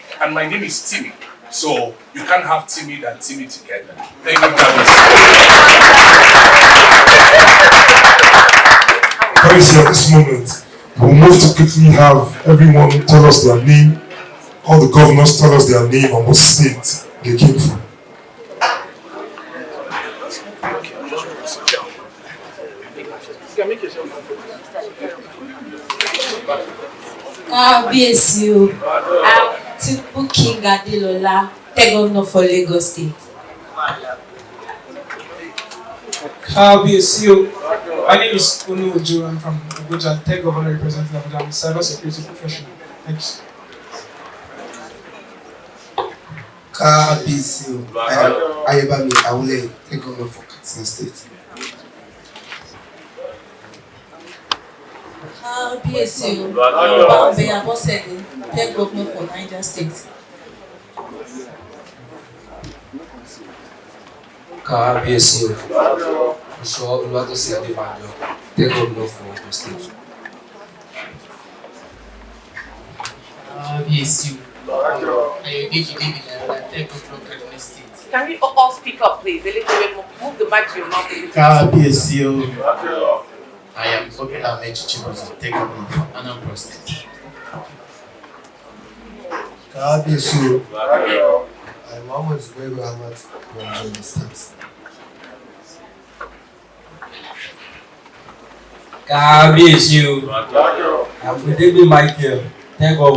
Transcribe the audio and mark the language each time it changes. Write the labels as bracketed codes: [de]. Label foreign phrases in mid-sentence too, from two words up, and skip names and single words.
[en] And my name is Timmy, so you can't have timid and Timmy together. Thank you, Currently at this moment, we'll move to quickly have everyone tell us their name, all the governors tell us their name and what state they came from. [yo] Kábíyèsí o, [en] Tinubu King Adelola, Governor for Lagos State. [yo] Kábíyèsí o, [en] my name is Ooni. I'm from Abuja, Tech Governor representative of the cyber security professional. Thanks. [yo] Kábíyèsí o, [en] Ayébámi Awole, Tech Governor for Katsina State. [yo] Kábíyèsí o, [en] Bambe Abosede, Tech Governor for Niger State. [yo] Kábíyèsí o, Oṣó Olúwatósìn Adébánjọ, [en] Tech Governor for Ogun State. [yo] Kábíyèsí o, Ayodeji David Ayọ̀lá, [en] Tech Governor Kaduna State. Can we all speak up, please? A little bit more. Move the mic to your mouth a little bit. [yo] Kábíyèsí o, [en] I am Obi Ahmed Chichibozo, Tech Governor for Anambra State. [yo] Kábíyèsí o, [en] I am Muhammad Zubairu Ahmad from Benue State. [yo] Kábíyèsí o, [en] I am David Michael, Tech Governor.